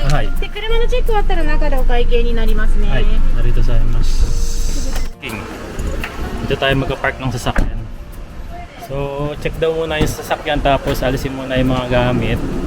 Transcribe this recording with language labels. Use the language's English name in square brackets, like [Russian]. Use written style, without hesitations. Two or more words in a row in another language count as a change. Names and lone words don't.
[Japanese] はい。で車のチェック終わったら中でお会計になりますね、 [Filipino] Ay, narito sa mas King. Dito tayo magka-park ng sasakyan. So, check daw muna yung sasakyan tapos alisin muna yung mga gamit.